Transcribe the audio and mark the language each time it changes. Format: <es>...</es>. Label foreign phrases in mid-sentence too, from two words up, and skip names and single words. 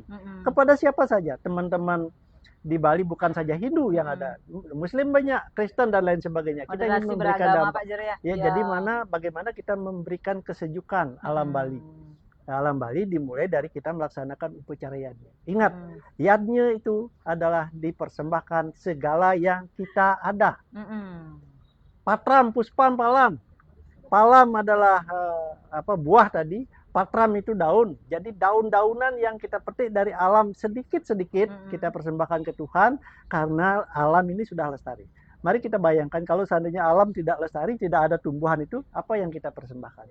<id>Kepada siapa saja, teman-teman di Bali bukan saja Hindu yang ada, Muslim banyak, Kristen dan lain sebagainya. Kita ingin memberikan dampak. Ya, jadi bagaimana kita memberikan kesejukan alam Bali. Alam Bali dimulai dari kita melaksanakan upacara yadnya. Ingat, yadnya itu adalah dipersembahkan segala yang kita ada.</id> <sa>Patram, puspam, palam.</sa> <id>Palam adalah buah tadi, patram itu daun. Jadi daun-daunan yang kita petik dari alam sedikit-sedikit kita persembahkan ke Tuhan karena alam ini sudah lestari. Mari kita bayangkan kalau seandainya alam tidak lestari, tidak ada tumbuhan itu, apa yang kita persembahkan?</id>